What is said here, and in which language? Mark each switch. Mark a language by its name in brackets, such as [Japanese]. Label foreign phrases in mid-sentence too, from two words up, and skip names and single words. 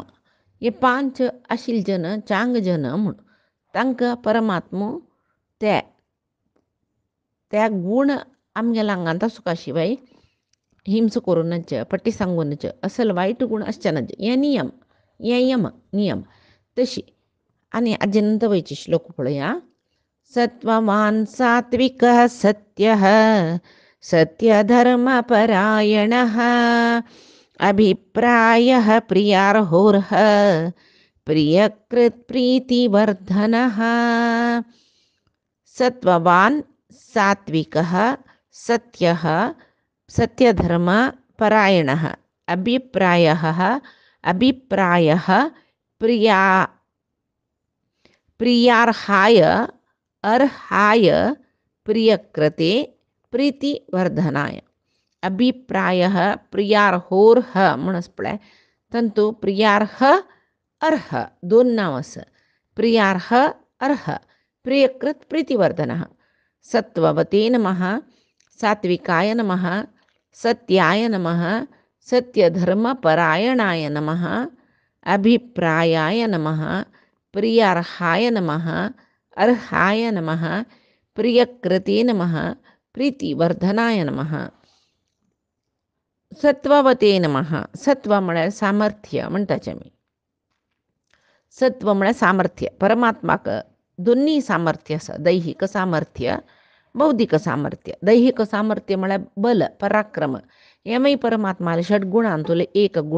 [Konkani] हे 5 आशिल जन चांग जन म्हूण तांकां परमात्मो त्या गूण आमगेल्या आंगांत आसूंका शिवाय हिंस करून नज, पट्टी सांगून नज, असल वायट गूण आसचे नज. हे नियम, हे यम नियम. तशी आनी हाजे नंतर वयचे श्लोक पळया. [Sanskrit] सत्ववान सात्विकः सत्यः सत्यधर्मपरायणः अभिप्रायः प्रियार्होर्ह प्रियकृत् प्रीतिवर्धनः. सत्ववान सात्विकः सत्यः सत्यधर्मपरायणः अभिप्रायः प्रियार्हाय अर्हाय प्रियकृते प्रीतिवर्धनाय. अभिप्रायः प्रियार्होर्ह [Konkani] म्हणून पळय तंतू प्रियार्ह अर्ह 2 नांव आसा. [Sanskrit] प्रियार्ह अर्ह प्रियकृत प्रीतिवर्धनः. सत्ववते नमः, सात्विकाय नमः, सत्याय नमः, सत्यधर्मपरायणाय नमः, अभिप्रायाय नमः, प्रियार्हाय नमः, अर्हाय नमः, प्रियकृते नमः, प्रीतिवर्धनाय नमः. सत्ववते नमः. [Konkani] सत्व म्हळ्यार सामर्थ्य म्हणटाचें आमी. सत्व म्हळ्यार सामर्थ्य. परमात्माक दोन्ही सामर्थ्य आसा. दैहिक सामर्थ्य, बौद्धिक सामर्थ्य. दैहिक सामर्थ्य म्हळ्यार बल, पराक्रम. हेमय परमात्माले षड्गुणांतले एक गुण.